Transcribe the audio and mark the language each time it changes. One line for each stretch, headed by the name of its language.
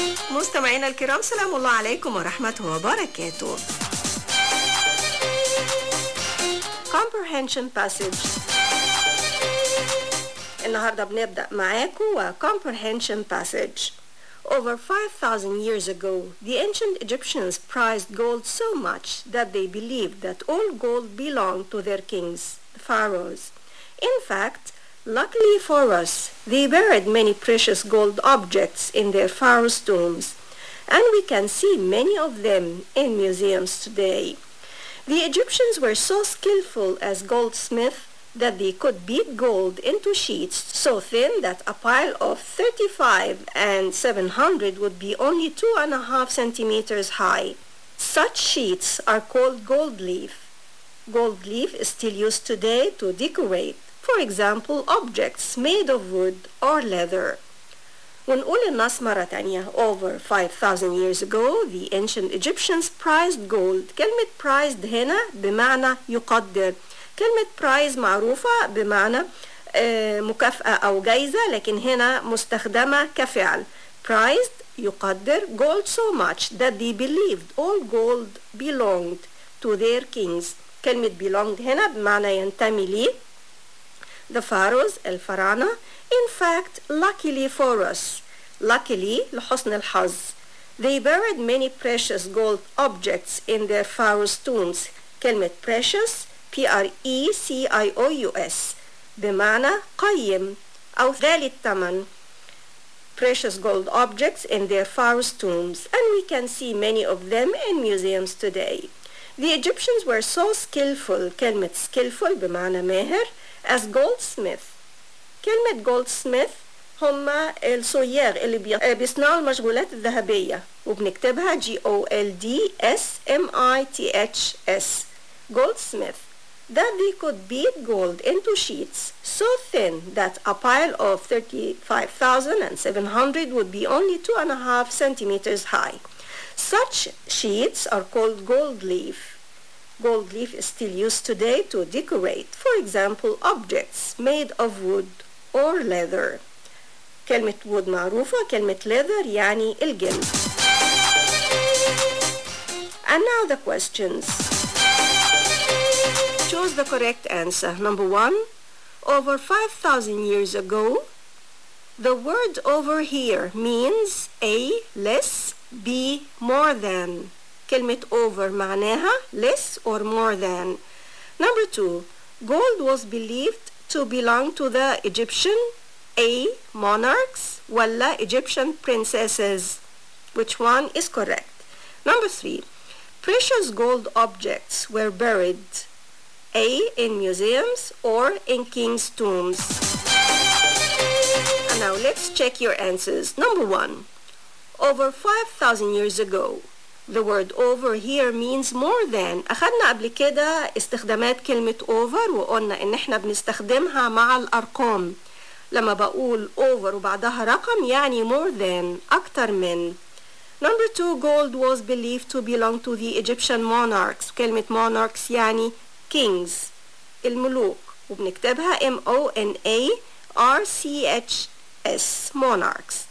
Arabic: مستمعينا الكرام، سلام الله عليكم ورحمته وبركاته.
English: Comprehension Passage.
Arabic: النهاردة بنبدأ معاكم
English: Comprehension Passage. Over 5,000 years ago, the ancient Egyptians prized gold so much that they believed that all gold belonged to their kings, the pharaohs. In fact, luckily for us, they buried many precious gold objects in their pharaoh's tombs, and we can see many of them in museums today. The Egyptians were so skillful as goldsmiths that they could beat gold into sheets so thin that a pile of 35 and 700 would be only 2.5 centimeters high. Such sheets are called gold leaf. Gold leaf is still used today to decorate, for example, objects made of wood or leather.
Arabic: ونقول الناس مرة تانية.
English: Over 5,000 years ago, the ancient Egyptians prized gold.
Arabic: كلمة prized هنا بمعنى يقدر. كلمة prize معروفة بمعنى مكافأة أو جائزة، لكن هنا مستخدمة كفعل.
English: Prized يقدر gold so much that they believed all gold belonged to their kings.
Arabic: كلمة belonged هنا بمعنى ينتمي لي.
English: The pharaohs الفراعنة. In fact, luckily for us.
Arabic: Luckily لحسن الحظ.
English: They buried many precious gold objects in their pharaoh's tombs.
Arabic: كلمة precious P-R-E-C-I-O-U-S بمعنى قيم أو غالي الثمن.
English: Precious gold objects in their pharaoh's tombs, and we can see many of them in museums today. The Egyptians were so skillful.
Arabic: كلمة skillful بمعنى ماهر.
English: As goldsmith.
Arabic: كلمة goldsmith هم الصيغ اللي بيصنعوا المشغولات الذهبية، وبنكتبها G-O-L-D-S-M-I-T-H-S.
English: Goldsmith. That they could beat gold into sheets so thin that a pile of 35,700 would be only 2.5 centimeters high. Such sheets are called gold leaf. Gold leaf is still used today to decorate, for example, objects made of wood or leather.
Arabic: كلمة wood معروفة، كلمة leather يعني الجلد.
English: And now the questions. Choose the correct answer. Number one, over 5,000 years ago, the word over here means A, less, B, more than. كلمة over معناها less or more than. Number two, gold was believed to belong to the Egyptian A, monarchs, ولا Egyptian princesses. Which one is correct? Number three, precious gold objects were buried A, in museums, or in king's tombs. And now let's check your answers. Number one, over 5,000 years ago. The word over here means more than.
Arabic: أخذنا قبل كده استخدامات كلمة over وقلنا إن إحنا بنستخدمها مع الأرقام. لما بقول over وبعدها رقم يعني
English: more than،
Arabic: أكتر من.
English: Number two, gold was believed to belong to the Egyptian monarchs.
Arabic: كلمة monarchs يعني kings الملوك، وبنكتبها M-O-N-A-R-C-H-S monarchs.